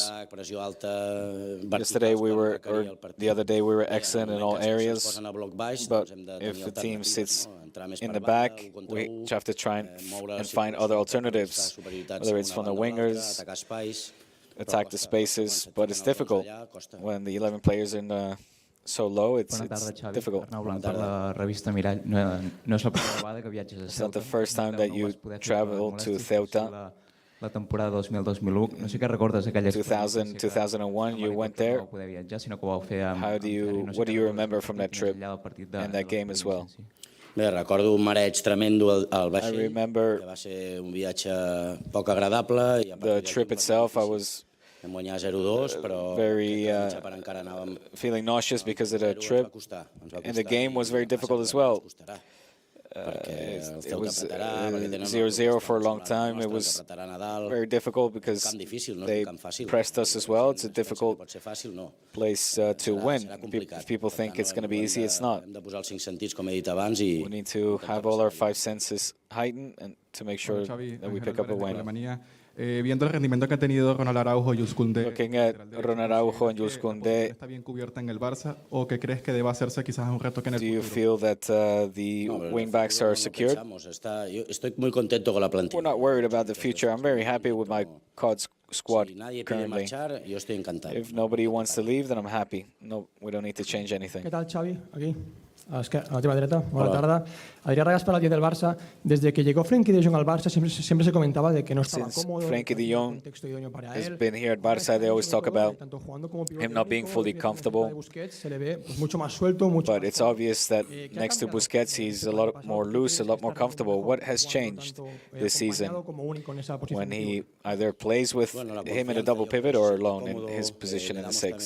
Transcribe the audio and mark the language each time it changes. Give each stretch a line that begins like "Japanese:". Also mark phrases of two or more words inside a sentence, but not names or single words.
English: Yesterday or the other day we were excellent in all areas, but if the team sits in the back, we have to try and find other alternatives, whether it's from the wingers, attack the spaces, but it's difficult when the 11 players are so low. It's difficult. It's not the first time that you travel to Ceuta.
Catalan: La temporada 2000-2001. No sé què recordes aquella 2000-2001,
English: you went there. What do you remember from that trip and that game as well?
Catalan: Bé, recordo un mareig tremendo al vaixell, que va ser un viatge poc agradable.
English: The trip itself, I was very feeling nauseous because of the trip, and the game was very difficult as well. It was 0-0 for a long time. It was very difficult because they pressed us as well. It's a difficult place to win. If people think it's going to be easy, it's not. We need to have all our five senses heightened and to make sure that we pick up a win.
Spanish: Viendo el rendimiento que han tenido Ronald Araujo y Jules Koundé,
English: looking at Ronald Araujo and Jules Koundé, ¿está bien cubierta en el Barça o qué crees que deba hacerse quizás un reto que en el futuro? Do you feel that the wingbacks are secured?
Spanish: Estoy muy contento con la plantilla.
English: We're not worried about the future. I'm very happy with my squad currently. If nobody wants to leave, then I'm happy. No, we don't need to change anything.
Spanish: ¿Qué tal, Xavi? Aquí.
Catalan: A la teva dreta, buena tarda.
Spanish: Adrià Regàs para el 10 del Barça. Desde que llegó Frenkie de Jong al Barça siempre se comentaba de que no estaba cómodo.
English: Since Frenkie de Jong has been here at Barça, they always talk about him not being fully comfortable. But it's obvious that next to Busquets, he's a lot more loose, a lot more comfortable. What has changed this season when he either plays with him in a double pivot or alone in his position in the six?